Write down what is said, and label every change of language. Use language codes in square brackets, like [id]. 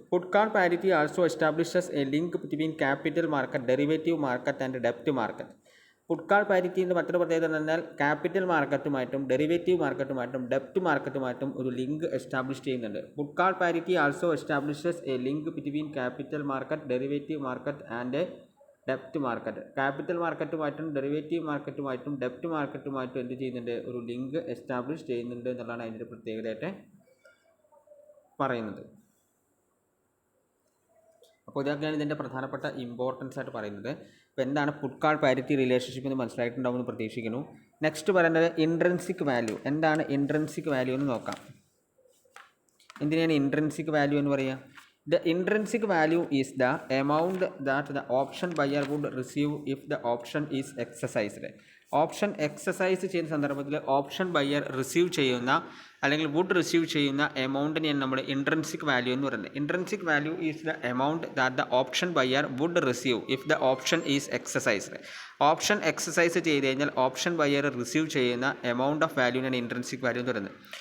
[en] Put call parity also establishes a link between capital market, derivative market and debt market. [ml] Puttu call പാരിറ്റിൻ്റെ മറ്റൊരു പ്രത്യേകത എന്ന് പറഞ്ഞാൽ capital മാർക്കറ്റുമായിട്ടും derivative മാർക്കറ്റുമായിട്ടും ഡെപ്റ്റ് മാർക്കറ്റുമായിട്ടും ഒരു link establish ചെയ്യുന്നുണ്ട്. [en] Puttu call parity also establishes A link between capital market, derivative market and ഡെപ്റ്റ് market. [ml] Capital മാർക്കറ്റുമായിട്ടും derivative മാർക്കറ്റുമായിട്ടും ഡെപ്റ്റ് മാർക്കറ്റുമായിട്ടും എന്ത് ചെയ്യുന്നുണ്ട്, ഒരു link establish ചെയ്യുന്നുണ്ട് എന്നുള്ളതാണ് അതിൻ്റെ പ്രത്യേകതയായിട്ട് പറയുന്നത്. അപ്പോൾ ഇതൊക്കെയാണ് ഇതിൻ്റെ പ്രധാനപ്പെട്ട ഇമ്പോർട്ടൻസ് ആയിട്ട് പറയുന്നത്. അപ്പോൾ എന്താണ് പുട്ട് കാൾ പാരിറ്റി റിലേഷൻഷിപ്പ് എന്ന് മനസ്സിലായിട്ടുണ്ടാവുമെന്ന് പ്രതീക്ഷിക്കുന്നു. നെക്സ്റ്റ് പറയുന്നത് ഇൻട്രിൻസിക് വാല്യൂ. എന്താണ് ഇൻട്രിൻസിക് വാല്യൂ എന്ന് നോക്കാം. എന്തിനാണ് ഇൻട്രിൻസിക് വാല്യൂ എന്ന് പറയുക? [en] The intrinsic value is the amount that the option buyer would receive if the option is exercised. [ml] Option exercise ചെയ്യുന്ന സന്ദർഭത്തിൽ ഓപ്ഷൻ ബയ്യർ റിസീവ് ചെയ്യുന്ന അല്ലെങ്കിൽ വുഡ് റിസീവ് ചെയ്യുന്ന എമൗണ്ടിനെയാണ് നമ്മൾ ഇൻട്രിൻസിക് വാല്യൂ എന്ന് പറയുന്നത്. [en] Intrinsic value is the amount that the option buyer would receive if the option is exercised. [ml] Option exercise ചെയ്ത് കഴിഞ്ഞാൽ ഓപ്ഷൻ ബയ്യർ റിസീവ് ചെയ്യുന്ന എമൗണ്ട് ഓഫ് വാല്യൂവിനാണ് ഇൻട്രിൻസിക് വാല്യൂ എന്ന് പറയുന്നത്.